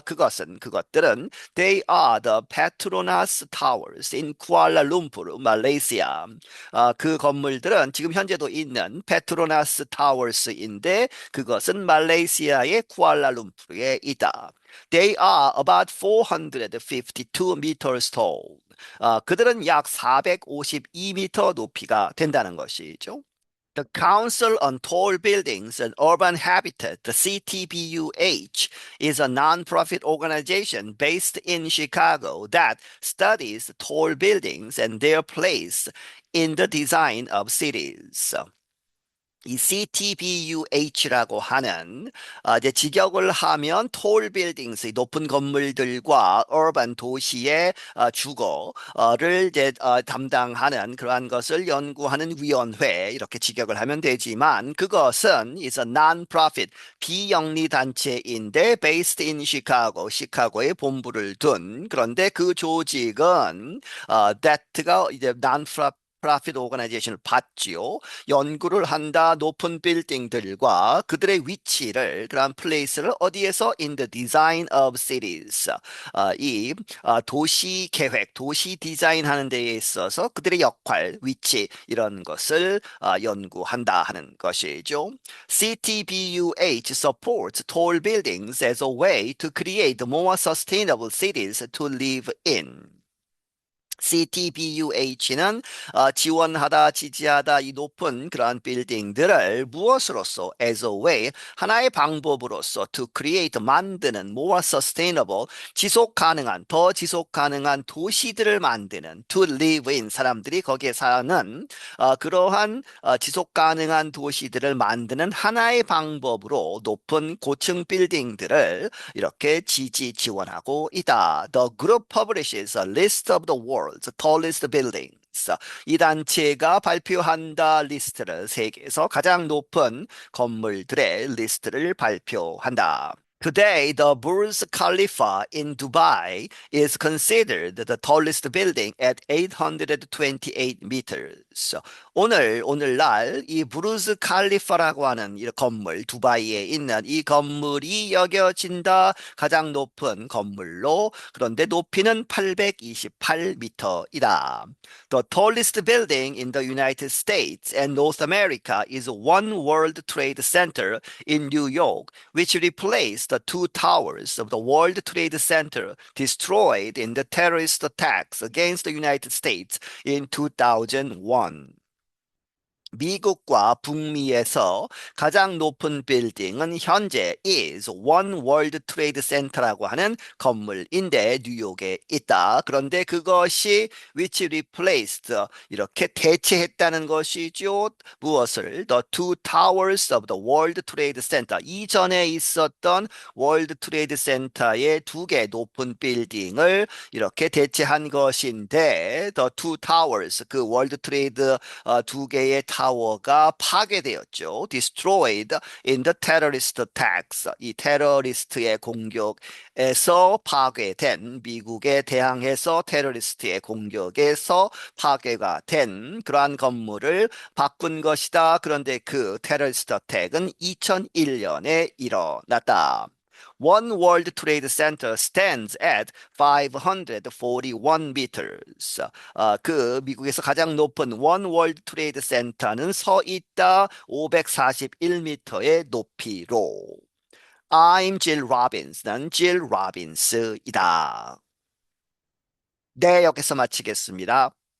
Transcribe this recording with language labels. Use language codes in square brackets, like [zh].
[ko] 그것들은 [en] They are the Petronas Towers in Kuala Lumpur, Malaysia. [ko] 그 건물들은 지금 현재도 있는 페트로나스 타워스인데 그것은 말레이시아의 쿠알라룸푸르에 있다. [en] They are about 452 meters tall. [ko] 그들은 약 452m 높이가 된다는 것이죠. [en] The Council on Tall Buildings and Urban Habitat, the CTBUH, is a nonprofit organization based in Chicago that studies tall buildings and their place in the design of cities. [ko] 이 CTBUH라고 하는 이제 직역을 하면 [en] tall buildings, [ko] 높은 건물들과 urban 도시의 주거를 이제 담당하는 그러한 것을 연구하는 위원회 이렇게 직역을 하면 되지만 그것은 [en] is a non-profit [ko] 비영리 단체인데 [en] based in Chicago, [ko] 시카고에 본부를 둔 그런데 그 조직은 that가 이제 non-profit 프라핏 오거나이제이션을 받지요. 연구를 한다. 높은 빌딩들과 그들의 위치를 그런 플레이스를 어디에서 [en] in the design of cities [ko] 도시 계획, 도시 디자인하는 데에 있어서 그들의 역할, 위치 이런 것을 연구한다 하는 것이죠. [en] CTBUH supports tall buildings as a way to create more sustainable cities to live in. [ko] CTBUH는 지원하다, 지지하다 이 높은 그러한 빌딩들을 무엇으로써 [en] as a way [ko] 하나의 방법으로서 [en] to create [ko] 만드는 [en] more sustainable [ko] 지속 가능한 더 지속 가능한 도시들을 만드는 [en] to live in [ko] 사람들이 거기에 사는 그러한 지속 가능한 도시들을 만드는 하나의 방법으로 높은 고층 빌딩들을 이렇게 지원하고 있다. [en] The group publishes a list of the world's tallest buildings. [ko] 이 단체가 발표한다 리스트를 세계에서 가장 높은 건물들의 리스트를 발표한다. [en] Today, the Burj Khalifa in Dubai is considered the tallest building at 828 meters. [ko] 오늘날 이 부르즈 칼리파라고 하는 이 건물, 두바이에 있는 이 건물이 여겨진다 가장 높은 건물로 그런데 높이는 828m이다. [en] The tallest building in the United States and North America is One World Trade Center in New York, which replaced the two towers of the World Trade Center destroyed in the terrorist attacks against the United States in 2001. [ko] 2001년 미국과 북미에서 가장 높은 빌딩은 현재 is One World Trade Center라고 하는 건물인데 뉴욕에 있다. 그런데 그것이 [en] which replaced [ko] 이렇게 대체했다는 것이죠. 무엇을? [en] The two towers of the World Trade Center. [ko] 이전에 있었던 월드 트레이드 센터의 두 개 높은 빌딩을 이렇게 대체한 것인데 [en] the two towers [ko] 그 월드 트레이드 두 개의 타워가 파괴되었죠. [en] Destroyed in the terrorist attacks. [ko] 이 테러리스트의 공격에서 파괴된 미국에 대항해서 테러리스트의 공격에서 파괴가 된 그러한 건물을 바꾼 것이다. 그런데 그 테러리스트 어택은 2001년에 일어났다. One World Trade Center stands at 541 meters. 그 미국에서 가장 높은 원 월드 트레이드 센터는 서 있다 541m의 높이로. [en] I'm Jill Robbins. [ko] 난 Jill Robbins이다. 네, 여기서 마치겠습니다.